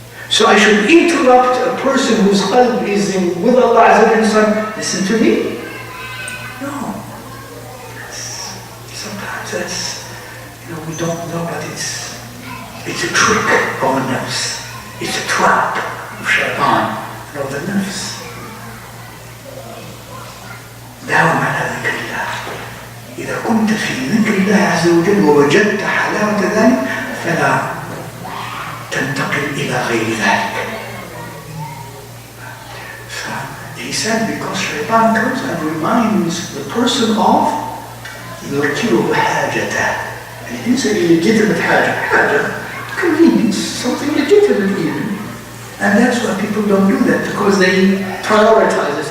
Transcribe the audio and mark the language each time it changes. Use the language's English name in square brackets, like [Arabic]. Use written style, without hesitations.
[English] So I should interrupt a person whose qalb is in with Allah Azza wa Jalla, listen to me? No. Sometimes that's, we don't know, but it's a trick of a nafs. It's a trap of shaitan and of the nafs. [Arabic] داوم على ذكر الله. إذا كنت في ذكر الله عز وجل ووجدت حلاوة ذلك فلا تنتقل إلى غير ذلك. [English] He said because shaitan comes and reminds the person of [Arabic] يذكره حاجته. [English] And he didn't say legitimate حاجة, convenience, something legitimate even. And that's why people don't do that, because they prioritize this.